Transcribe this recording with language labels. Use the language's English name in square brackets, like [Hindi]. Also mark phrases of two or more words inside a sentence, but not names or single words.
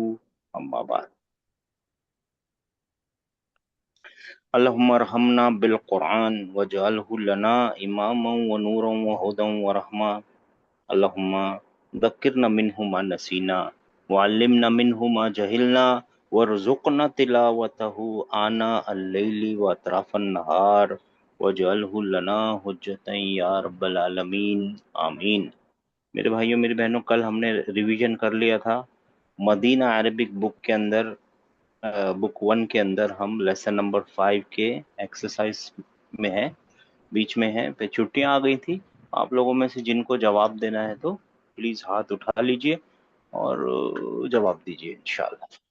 [Arabic] أما بعد. اللهم ارحمنا بالقرآن واجعله لنا إماما ونورا وهدى ورحمة. اللهم ذكرنا منه ما نسينا وعلمنا منه ما جهلنا وارزقنا تلاوته آناء الليل وأطراف النهار واجعله لنا حجة يا رب العالمين. آمين. [Hindi] मेरे भाइयों मेरी बहनों, कल हमने रिवीजन कर लिया था मदीना [English] Arabic book [Hindi] के अंदर। [English] book one [Hindi] के अंदर हम [English] lesson number [Hindi] 5 के एक्सरसाइज में है, बीच में है, पे छुट्टियां आ गई थी। आप लोगों में से जिनको जवाब देना है तो प्लीज हाथ उठा लीजिए और जवाब दीजिए इंशाल्लाह।